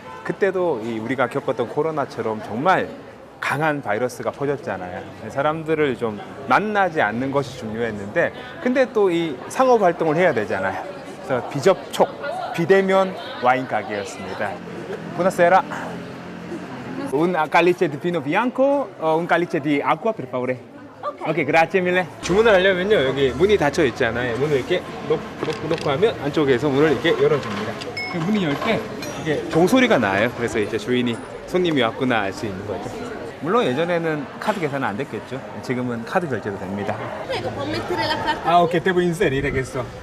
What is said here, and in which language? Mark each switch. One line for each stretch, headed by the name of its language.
Korean: 그때도 우리가 겪었던 코로나처럼 정말 강한 바이러스가 퍼졌잖아요. 사람들을 좀 만나지 않는 것이 중요했는데 근데 또 이 상업 활동을 해야 되잖아요. 그래서 비접촉, 비대면 와인 가게였습니다.
Italian: Buonasera. Un calice di vino bianco, un calice di acqua per favore. 오케이, grazie mille.
Korean: 주문을 하려면요, 여기 문이 닫혀 있잖아요. 문을 이렇게 놓고 하면 안쪽에서 문을 이렇게 열어줍니다. 문이 열 때 이게 종소리가 나요. 그래서 이제 주인이 손님이 왔구나 알 수 있는 거죠. 물론 예전에는 카드 계산은 안 됐겠죠. 지금은 카드 결제도 됩니다.
Italian: Prego, può mettere la carta? Ah, ok, devo inserire questo.